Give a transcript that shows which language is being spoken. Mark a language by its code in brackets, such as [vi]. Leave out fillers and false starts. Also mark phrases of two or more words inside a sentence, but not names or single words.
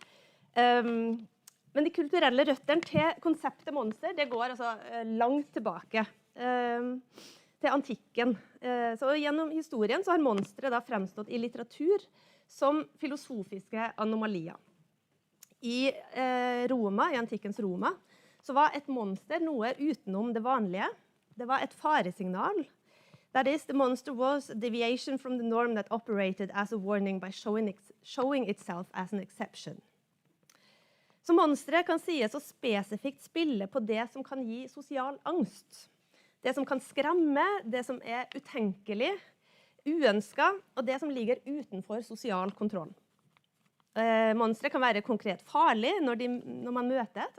[no] Men de kulturelle røttene til konseptet monster, det går altså langt tilbake til antikken. Så gjennom historien så har monstre da fremstått i litteratur som filosofiske anomalier. I Roma, i antikkens Roma, så var et monster noe utenom det vanlige. Det var et faresignal. [en] That is, the monster was a deviation from the norm that operated as a warning by showing itself as an exception. [no] Så monstre kan sies å spesifikt spille på det som kan gi sosial angst. Det som kan skremme, det som er utenkelig, uønsket, og det som ligger utenfor sosial kontroll. Monstre kan være konkret farlig når man møter et.